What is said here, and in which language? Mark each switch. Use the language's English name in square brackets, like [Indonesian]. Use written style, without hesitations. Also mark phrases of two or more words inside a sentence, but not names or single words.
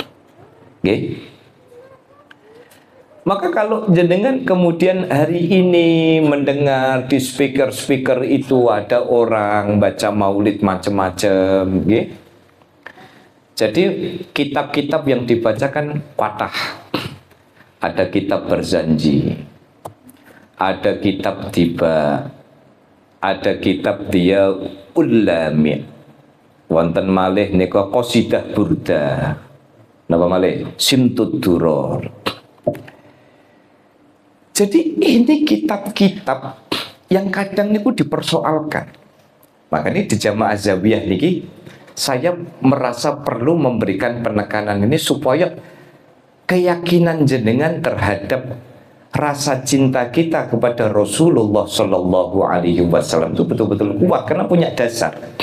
[Indonesian] Maka kalau jenengan kemudian hari ini mendengar di speaker itu ada orang baca Maulid macam-macam, jadi kitab-kitab yang dibacakan patah. Ada kitab Barzanji, ada kitab Tiba, ada kitab dia Ulami, [Javanese] wonten malih nika [Indonesian] Qasidah Burda, [Javanese] napa malih [Indonesian] Simtud Duror. Jadi ini kitab-kitab yang kadang niku dipersoalkan. Makanya di Jamaah Zawiyah niki saya merasa perlu memberikan penekanan ini supaya keyakinan jenengan terhadap rasa cinta kita kepada Rasulullah [Arabic] صلى الله عليه وسلم [Indonesian] itu betul-betul kuat karena punya dasar.